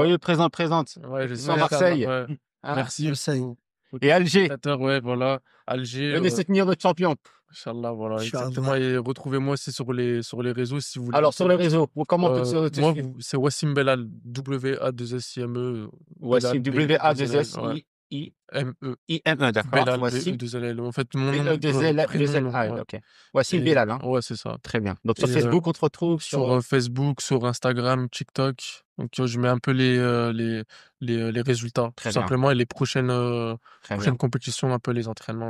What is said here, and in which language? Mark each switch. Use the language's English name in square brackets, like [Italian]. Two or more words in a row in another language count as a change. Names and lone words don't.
[French] Soyez présente. Ouais, Sur Marseille. Ouais. Hein, Merci. Et Alger. Ouais, voilà. Alger. Venez soutenir notre champion. [Arabic] إن شاء الله, voilà. إن شاء الله. [French] Exactement. Et retrouvez-moi aussi sur les réseaux si vous voulez. Alors, sur les réseaux, comment on peut te moi, suivre? c'est Wassim Belal, W-A-2-S-I-M-E. Wassim, W-A-2-S-I. M-E. IME, d'accord. Belal, Wassim. B-E-2-L-L. En fait, mon nom, prénom, B-E-2-L-A, ouais. ok. Wassim Et Belal, hein. ouais, c'est ça. Très bien. Donc, sur Et Facebook, on te retrouve sur sur. Facebook, sur Instagram, TikTok. Donc, je mets un peu les résultats, tout Très bien. simplement, et les Très bien. prochaines compétitions, un peu les entraînements.